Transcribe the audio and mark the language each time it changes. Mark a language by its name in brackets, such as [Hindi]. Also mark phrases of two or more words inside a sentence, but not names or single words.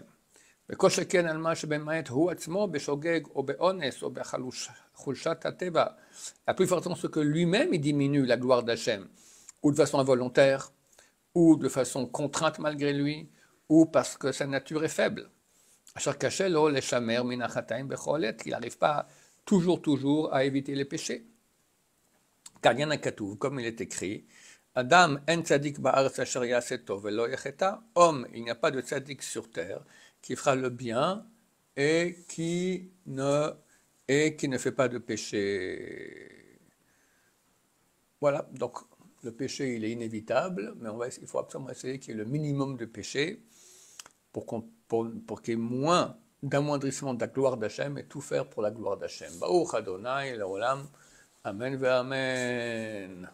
[French] La plus fortement, ce que lui-même il diminue la gloire d'Hachem, ou de façon involontaire, ou de façon contrainte malgré lui, ou parce que sa nature est faible. Il n'arrive pas toujours à éviter les péchés. Car il y en a Katouv, comme il est écrit, [Hebrew] אדם אין צדיק בארץ אשר יעשה טוב ולא יחטא. [French] Homme, il n'y a pas de tzadik sur terre qui fera le bien et qui ne fait pas de péché. Voilà, donc le péché il est inévitable, mais il faut absolument essayer qu'il y ait le minimum de péché pour qu'il y ait moins d'amoindrissement de la gloire d'Hachem et tout faire pour la gloire d'Hachem. [Hebrew] ברוך ה' לעולם, אמן ו אמן.